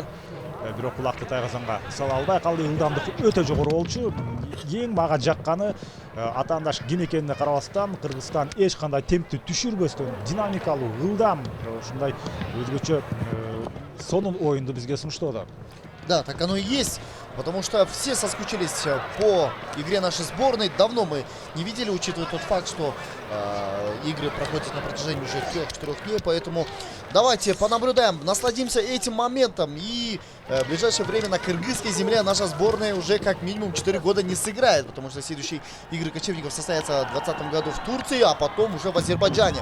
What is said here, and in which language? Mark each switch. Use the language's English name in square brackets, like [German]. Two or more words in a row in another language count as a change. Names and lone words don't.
[Kyrgyz] Бирок кулакты тайгазанга сала албай калды. Ылдамдык өтө жогору болчу. Эң мага жакканы атаандаш ким экенине карабастан, Кыргызстан эч кандай темпти түшүрбөстөн динамикалуу, ылдам, ушундай өзгөчө сонун оюнду бизге сунуштоодо. [Russian] Да, так оно и есть, потому что все соскучились по игре нашей сборной. Давно мы не видели, учитывая тот факт, что игры проходят на протяжении уже 3-4 дней. Поэтому давайте понаблюдаем, насладимся этим моментом. И в ближайшее время на кыргызской земле наша сборная уже как минимум 4 года не сыграет, потому что следующие игры кочевников состоятся в 2020 году в Турции, а потом уже в Азербайджане.